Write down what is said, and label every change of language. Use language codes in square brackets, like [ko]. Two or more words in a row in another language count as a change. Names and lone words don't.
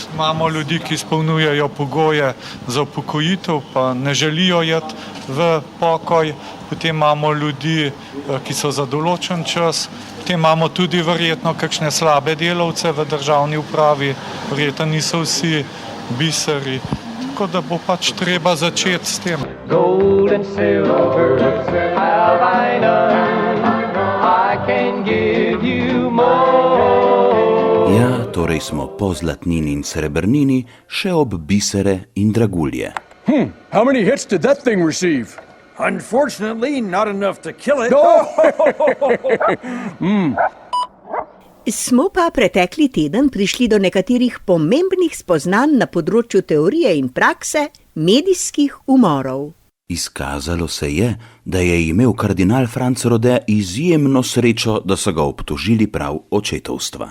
[sl] Imamo ljudi, ki izpolnjujejo pogoje za upokojitev, pa ne želijo iti v pokoj. Potem imamo ljudi, ki so za določen čas. Potem imamo tudi verjetno kakšne slabe delavce v državni upravi. Verjetno niso vsi biseri. Tako da bo pač treba začeti s tem. [en] Gold and silver have I none, I can give you more. [sl] Ja, torej smo po zlatnini in srebrnini še ob bisere in dragulje. [en] How many hits did that thing receive? Unfortunately, not enough to kill it. [sl] Smo pa pretekli teden prišli do nekaterih pomembnih spoznanj na področju teorije in prakse medijskih umorov. Izkazalo se je, da je imel kardinal Franc Rode izjemno srečo, da so ga obtožili prav očetovstva.